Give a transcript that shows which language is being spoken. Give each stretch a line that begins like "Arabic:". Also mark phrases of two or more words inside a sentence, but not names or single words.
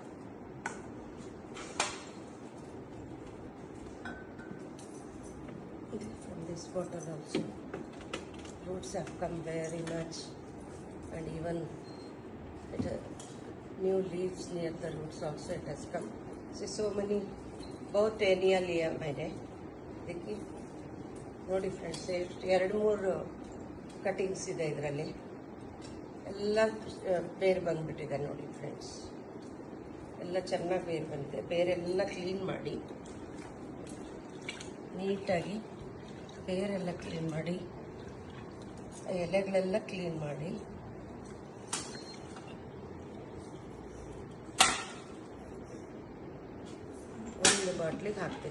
English: From this bottle also, roots have come very much, and even new leaves near the roots also it has come. See, so many
Hindi: बहुत टेनिया लिया मैंने.
Kannada: देखिए ನೋಡಿ ಫ್ರೆಂಡ್ಸ್, ಎರಡು ಮೂರು ಕಟಿಂಗ್ಸ್ ಇದೆ ಇದರಲ್ಲಿ. ಎಲ್ಲ ಬೇರೆ ಬಂದ್ಬಿಟ್ಟಿದೆ ನೋಡಿ ಫ್ರೆಂಡ್ಸ್. ಎಲ್ಲ ಚೆನ್ನಾಗಿ ಬೇರೆ ಬಂದಿದೆ. ಬೇರೆಲ್ಲ ಕ್ಲೀನ್ ಮಾಡಿ ನೀಟಾಗಿ ಬೇರೆಲ್ಲ ಕ್ಲೀನ್ ಮಾಡಿ, ಎಲೆಗಳೆಲ್ಲ ಕ್ಲೀನ್ ಮಾಡಿ ಒಂದು ಬಾಟ್ಲಿಗೆ ಹಾಕ್ತೀನಿ.